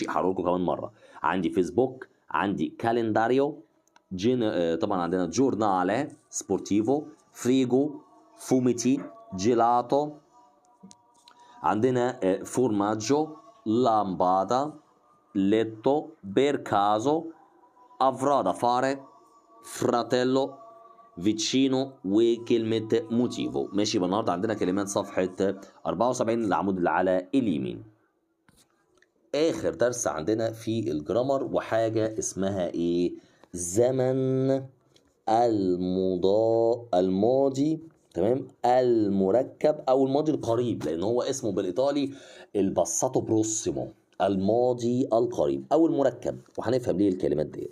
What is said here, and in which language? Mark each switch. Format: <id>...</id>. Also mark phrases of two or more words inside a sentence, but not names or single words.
<ar>هقول لكم كمان مره، عندي فيسبوك، عندي كالنداريو، طبعا عندنا</ar> <it>giornale sportivo,</it> <ar>فريجو، فوميتي، جيلاتو، عندنا فورماجو، لامبادا، ليتو، بيركازو،</ar> <it>avrà da fare، fratello، vicino،</it> <ar>وكلمة موتيفو ماشي. يبقى النهارده عندنا كلمات صفحة 74 العمود اللي على اليمين. آخر درس عندنا في الجرامر وحاجة اسمها إيه؟ زمن الماضي تمام، المركب أو الماضي القريب، لأن هو اسمه بالإيطالي</ar> <it>passato prossimo,</it> <ar>الماضي القريب أو المركب، وهنفهم ليه الكلمات دي.</ar>